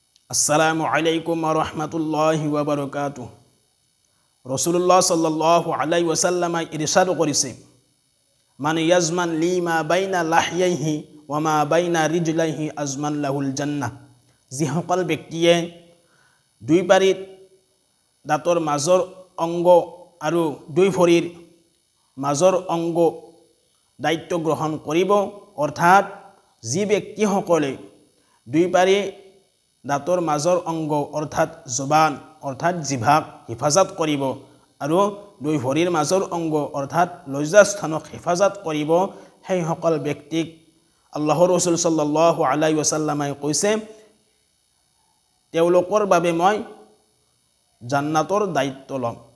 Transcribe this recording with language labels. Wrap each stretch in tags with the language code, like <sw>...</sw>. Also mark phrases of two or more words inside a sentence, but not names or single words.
<ar>السلام عليكم ورحمة الله وبركاته. رسول الله صلى الله عليه وسلم</ar> <bn>ইরশাদ করেছে,</bn> <ar>من يضمن لي ما بين لحييه وما بين رجليه أضمن له الجنة.</ar> <as>যিসকল ব্যক্তিয়ে দুই পাৰিত দাঁতৰ মাজৰ অংগ আৰু দুই ভৰিৰ মাজৰ অংগ দায়িত্ব গ্ৰহণ কৰিব, অৰ্থাৎ যি ব্যক্তিসকলে দুই পাৰি দাঁতৰ মাজৰ অংগ অৰ্থাৎ জবান অৰ্থাৎ জিভাক হিফাজত কৰিব আৰু দুই ভৰিৰ মাজৰ অংগ অৰ্থাৎ লজ্জাস্থানক হিফাজত কৰিব, সেইসকল ব্যক্তিক আল্লাহৰ ৰাসূল</as> <ar>صلى الله عليه وسلم</ar> <as>কৈছে, তেওঁলোকৰ বাবে মই জান্নাতৰ দায়িত্ব ল'ম।</as>